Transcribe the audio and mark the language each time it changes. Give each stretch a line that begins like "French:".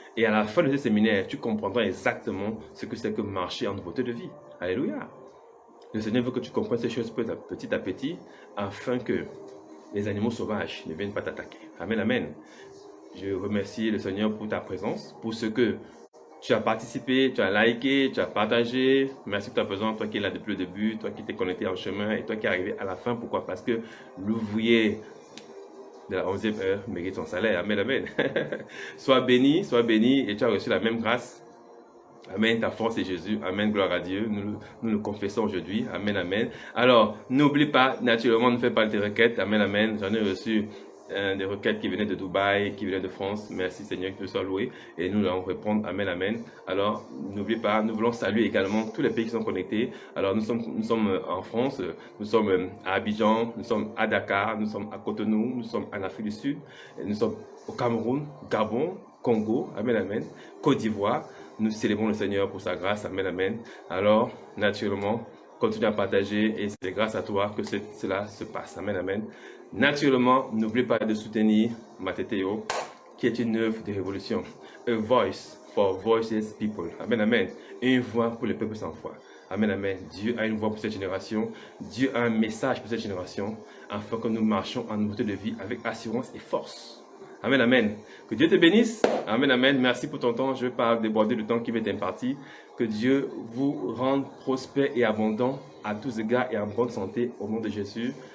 French: Et à la fin de ce séminaire, tu comprendras exactement ce que c'est que marcher en nouveauté de vie. Alléluia. Le Seigneur veut que tu comprennes ces choses petit à petit afin que les animaux sauvages ne viennent pas t'attaquer. Amen, amen. Je remercie le Seigneur pour ta présence, pour ce que Tu as participé, tu as liké, tu as partagé. Merci pour ta présence, toi qui es là depuis le début, toi qui t'es connecté en chemin et toi qui es arrivé à la fin. Pourquoi? Parce que l'ouvrier de la 11e heure mérite son salaire. Amen, amen. Sois béni et tu as reçu la même grâce. Amen, ta force est Jésus. Amen, gloire à Dieu. Nous le confessons aujourd'hui. Amen, amen. Alors, n'oublie pas, naturellement, ne fais pas tes requêtes. Amen, amen. J'en ai reçu des requêtes qui venaient de Dubaï, qui venaient de France. Merci Seigneur, que tu sois loué. Et nous allons répondre. Amen, amen. Alors, n'oublie pas, nous voulons saluer également tous les pays qui sont connectés. Alors, nous sommes en France, nous sommes à Abidjan, nous sommes à Dakar, nous sommes à Cotonou, nous sommes en Afrique du Sud, nous sommes au Cameroun, Gabon, Congo. Amen, amen. Côte d'Ivoire. Nous célébrons le Seigneur pour sa grâce. Amen, amen. Alors, naturellement, continue à partager et c'est grâce à toi que cela se passe. Amen, amen. Naturellement, n'oublie pas de soutenir Mateteo, qui est une œuvre de révolution.
English: A voice for voiceless people.
French: Amen, amen. Une voix pour les peuples sans voix. Amen, amen. Dieu a une voix pour cette génération. Dieu a un message pour cette génération, afin que nous marchions en nouveauté de vie avec assurance et force. Amen, amen. Que Dieu te bénisse. Amen, amen. Merci pour ton temps. Je ne vais pas déborder le temps qui m'est imparti. Que Dieu vous rende prospère et abondant à tous égards et en bonne santé au nom de Jésus.